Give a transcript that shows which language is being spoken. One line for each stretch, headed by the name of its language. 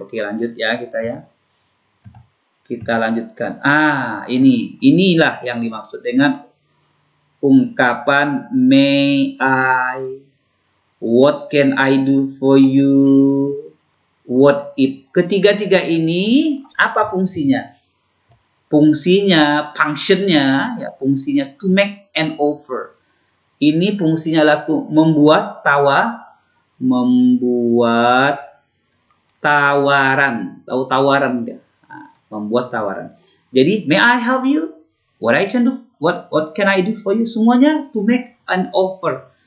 Indonesian: Oke, lanjut ya kita ya. Kita lanjutkan. Inilah yang dimaksud dengan ungkapan
English: may I, what can I do for you, what if.
Indonesian: Ketiga-tiga ini apa fungsinya? Fungsinya
English: to make an offer.
Indonesian: Ini fungsinya adalah membuat tawaran. Tahu tawaran enggak? Membuat tawaran. Jadi,
English: may I help you? What can I do for you?
Indonesian: Semuanya
English: to make an offer.